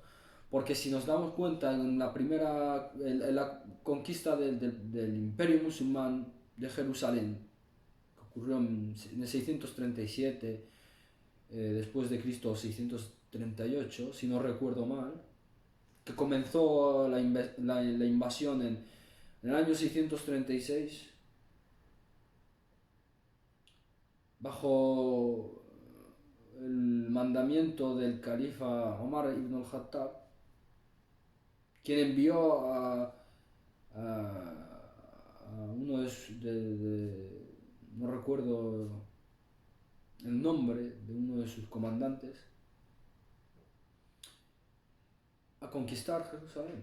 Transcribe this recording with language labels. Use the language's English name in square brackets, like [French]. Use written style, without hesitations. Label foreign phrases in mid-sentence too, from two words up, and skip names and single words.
[Spanish] Porque si nos damos cuenta, en la conquista del Imperio Musulmán de Jerusalén, que ocurrió en el 637 después de Cristo, 638, si no recuerdo mal, que comenzó la invasión en el año 636, bajo el mandamiento del califa Omar ibn al-Khattab, quien envió a uno no recuerdo el nombre de uno de sus comandantes, a conquistar Jerusalén.